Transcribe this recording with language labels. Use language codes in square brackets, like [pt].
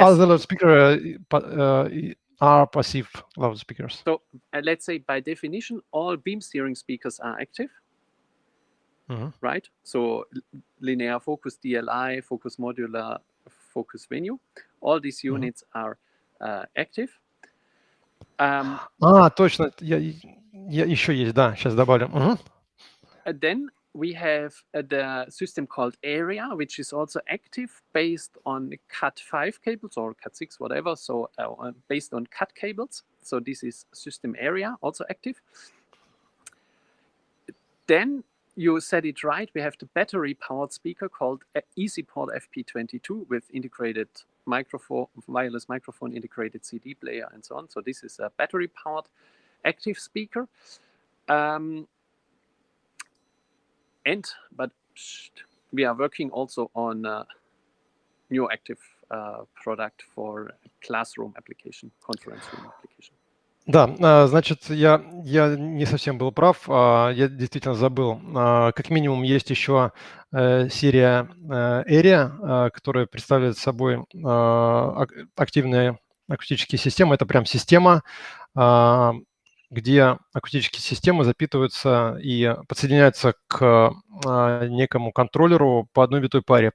[en] Other loudspeakers are passive loudspeakers. So let's say by definition, all beam steering speakers are active, right? So linear focus, DLI, focus modular, focus venue, all these units are active. [ru] Точно, я еще есть, да, сейчас добавлю. [en] Then we have the system called Area, which is also active based on Cat5 cables or Cat6, whatever. So based on Cat cables. So this is system Area, also active. Then you said it right. We have the battery-powered speaker called EasyPort FP22 with integrated microphone, wireless microphone, integrated CD player, and so on. So this is a battery-powered active speaker. But we are working also on a new active product for classroom application, conference room application. [ru] Да, значит, я не совсем был прав, я действительно забыл. Как минимум есть еще серия Area, которая представляет собой активные акустические системы. Это прям система, где акустические системы запитываются и подсоединяются к некому контроллеру по одной витой паре.